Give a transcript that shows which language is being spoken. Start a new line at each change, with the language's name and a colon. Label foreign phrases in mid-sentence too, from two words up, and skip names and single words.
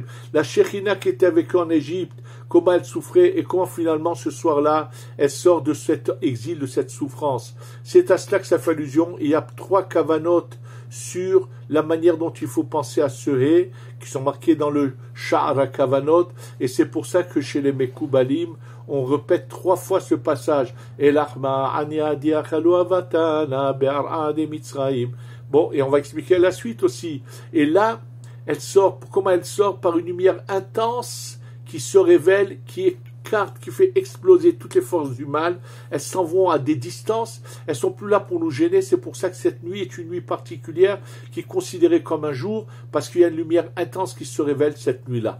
French: La Shechina qui était avec eux en Égypte, comment elle souffrait et comment finalement ce soir-là, elle sort de cet exil, de cette souffrance. C'est à cela que ça fait allusion. Il y a 3 kavanotes sur la manière dont il faut penser à ce Hé, qui sont marqués dans le Sha'ara Kavanot, et c'est pour ça que chez les Mekoubalim, on répète 3 fois ce passage.
Aramaic: Elachma'ania diachalo avatana be'ar'ad Mitzrayim.
French: Bon, et on va expliquer la suite aussi. Et là, elle sort, comment elle sort? Par une lumière intense qui se révèle, qui écarte, qui fait exploser toutes les forces du mal. Elles s'en vont à des distances, elles sont plus là pour nous gêner. C'est pour ça que cette nuit est une nuit particulière qui est considérée comme un jour, parce qu'il y a une lumière intense qui se révèle cette nuit-là.